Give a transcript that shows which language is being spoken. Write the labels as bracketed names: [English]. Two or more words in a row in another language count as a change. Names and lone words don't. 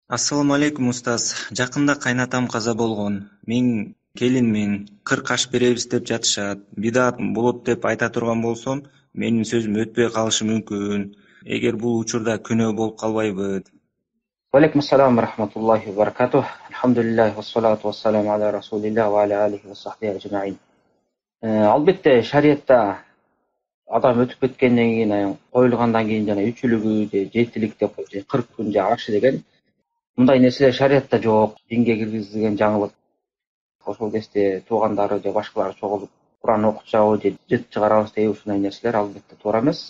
[Arabic] السلام عليكم [Kyrgyz] устаз. Жакында кайнатам каза болгон. Мен келинмин, 40 аш беребиз деп жатышат. Бидат болот деп айта турган болсом, менин сөзүм өтпөй калышы мүмкүн. Эгер бул учурда күнөө болуп калбайбы? [Arabic] وعليكم السلام ورحمة الله وبركاته. الحمد لله والصلاة والسلام على رسول الله وعلى آله وصحبه أجمعين. [Kyrgyz] Албетте шариятта адам өтүп кеткенден кийин коюлгандан кийин жана үчүлүгү же жетилик деп коюп 40 күн же ашы деген мындай нерселер шариятта жок. Динге киргизилген жаңылык. Ошол кезде туугандары же башкалар чогулуп Куран окутчабы же жыт чыгарабыз дейби, ушундай нерселер албетте туура эмес.